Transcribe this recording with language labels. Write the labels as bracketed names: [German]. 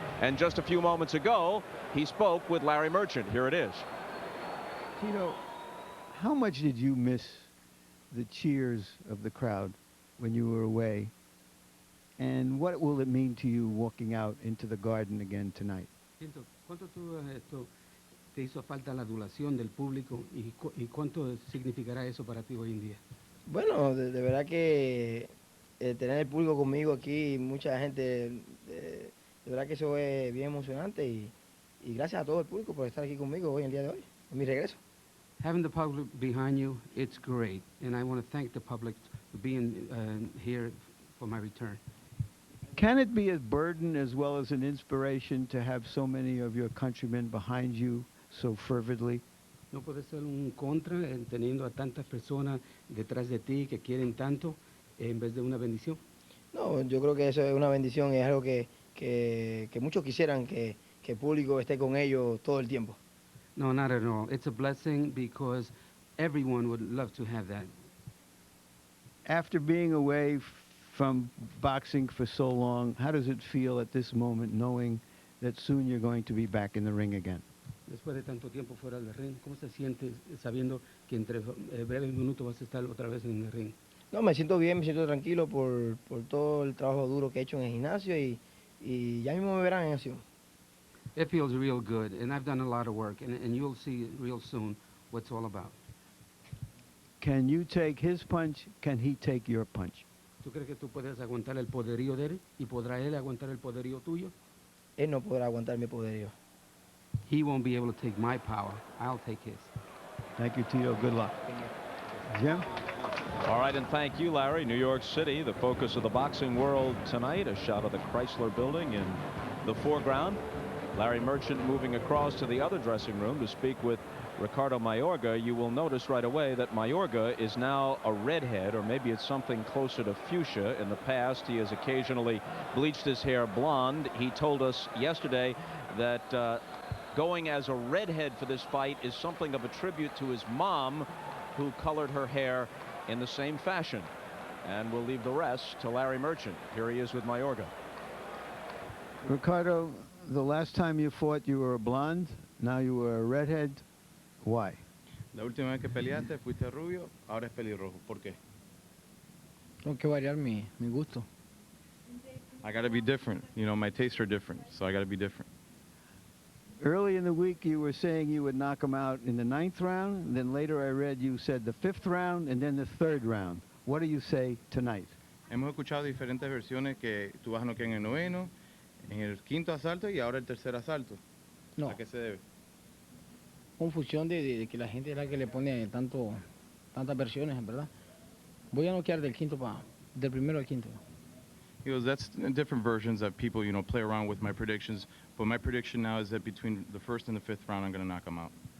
[English] And just a few moments ago, he spoke with Larry Merchant. Here it is. Tito, how much did you miss the cheers of the crowd when you were away? And what will it mean to you walking out into the garden again tonight? [Spanish] ¿Cuánto te hizo falta la adulación del público y cuánto significará eso para ti hoy en día? Bueno, de verdad que tener el público conmigo aquí, mucha gente, de verdad que eso es bien emocionante y gracias a todo el público por estar aquí conmigo hoy en el día de hoy, en mi regreso. [English] Having the public behind you, it's great, and I want to thank the public for being here for my return. Can it be a burden as well as an inspiration to have so many of your countrymen behind you so fervently? [Spanish] No puede ser un contra teniendo a tantas personas detrás de ti que quieren tanto en vez de una bendición. No, yo creo que eso es una bendición y es algo que muchos quisieran que el público esté con ellos todo el tiempo. [English] No, not at all. It's a blessing because everyone would love to have that. After being away from boxing for so long, how does it feel at this moment knowing that soon you're going to be back in the ring again? [Spanish] Después de tanto tiempo fuera del ring, ¿cómo se siente sabiendo que entre breves minutos vas a estar otra vez en el ring? No, me siento bien, me siento tranquilo por todo el trabajo duro que he hecho en el gimnasio y ya mismo me verán en acción. [English] It feels real good, and I've done a lot of work, and you'll see real soon what it's all about. Can you take his punch? Can he take your punch? [Spanish] ¿Tú crees que tú puedes aguantar el poderío de él y podrá él aguantar el poderío tuyo? Él no podrá aguantar mi poderío. [English] He won't be able to take my power. I'll take his. Thank you, Tito. Good luck. Jim? All right, and thank you, Larry. New York City, the focus of the boxing world tonight. A shot of the Chrysler Building in the foreground. Larry Merchant moving across to the other dressing room to speak with Ricardo Mayorga. You will notice right away that Mayorga is now a redhead, or maybe it's something closer to fuchsia. In the past, he has occasionally bleached his hair blonde. He told us yesterday that going as a redhead for this fight is something of a tribute to his mom, who colored her hair in the same fashion. And we'll leave the rest to Larry Merchant. Here he is with Mayorga. Ricardo, the last time you fought, you were a blonde. Now you were a redhead. Why? [Spanish] La última vez que peleaste fuiste rubio, ahora es pelirrojo. ¿Por qué? Tengo que variar mi gusto. [English] I got to be different. You know, my tastes are different, so I got to be different. Early in the week, you were saying you would knock him out in the 9th round. Then later I read you said the 5th round and then the 3rd round. What do you say tonight? [Spanish] Hemos escuchado diferentes versiones que tú vas a noquear en el 9º, en el 5º asalto y ahora el 3er asalto. No. ¿A qué se debe? Confusión de que la gente es la que le pone tantas versiones, ¿verdad? Voy a noquear del 1º al 5º. [English] He goes, that's different versions that people, you know, play around with my predictions. But my prediction now is that between the 1st and the 5th round, I'm going to knock him out.